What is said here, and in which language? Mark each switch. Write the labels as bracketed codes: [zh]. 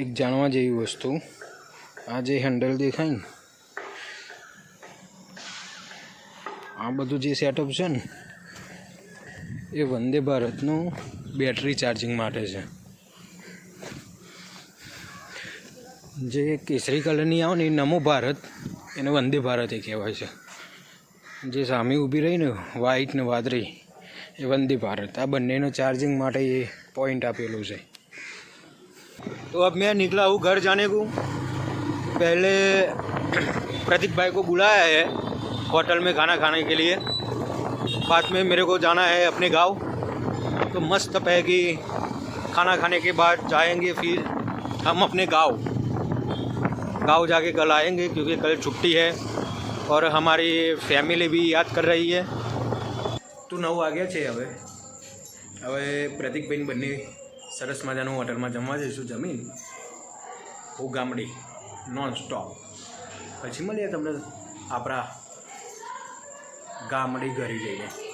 [gu] એક જાણવા જેવી વસ્તુ, આ જે હેન્ડલ દેખાય ને, આ બધું જે સેટઅપ છે ને, એ વંદે ભારતનું બેટરી ચાર્જિંગ માટે છે। જે કેસરી કલરની આવે ને એ નમો ભારત, એને વંદે ભારત એ કહેવાય છે। જે સામે ઊભી રહી ને વ્હાઈટ ને વાદળી, એ વંદે ભારત। આ બંનેનો चार्जिंग માટે ये पॉइंट आपेलू है। [hi] तो अब मैं निकला हूँ घर जाने को। पहले प्रतीक भाई को बुलाया है होटल में खाना खाने के लिए, बाद में मेरे को जाना है अपने गांव। तो मस्त है कि खाना खाने के बाद जाएंगे फिर हम अपने गांव जाके कल आएंगे, क्योंकि कल छुट्टी है और हमारी फैमिली भी याद कर रही है। [gu] तो 9 वाग्या છે હવે પ્રતિકભાઈ બંને સરસ મજાનું હોટલમાં જમવા જઈશું। જમીન હું ગામડી નોન સ્ટોપ, પછી મળીએ તમને આપણા ગામડી ઘરે જઈને।